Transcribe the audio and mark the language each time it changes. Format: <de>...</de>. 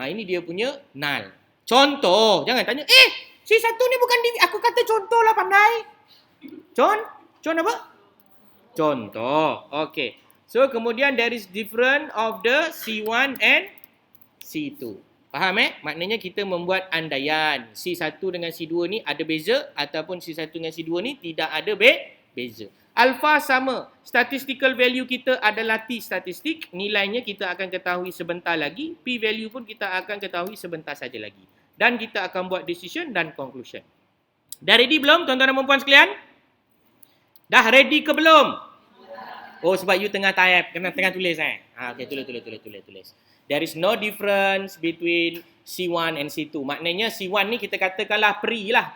<ms>Ini dia punya null. Contoh. Jangan tanya, C1 ni bukan aku kata contoh lah, pandai. Contoh apa? Contoh. Okay.</ms> <en>So, kemudian there is difference of the C1 and C2.</en> <ms>Faham Maknanya kita membuat andaian. C1 dengan C2 ni ada beza ataupun C1 dengan C2 ni tidak ada beza. Alpha sama. Statistical value kita adalah T statistik. Nilainya kita akan ketahui sebentar lagi. P value pun kita akan ketahui sebentar saja lagi. Dan kita akan buat decision dan conclusion. Dah ready belum tuan-tuan dan perempuan sekalian? Dah ready ke belum? Oh, sebab you tengah type. Tengah tulis Okay, tulis.</ms> <en>There is no difference between C1 and C2.</en> <ms>Maknanya C1 ni kita katakanlah pre lah.</ms>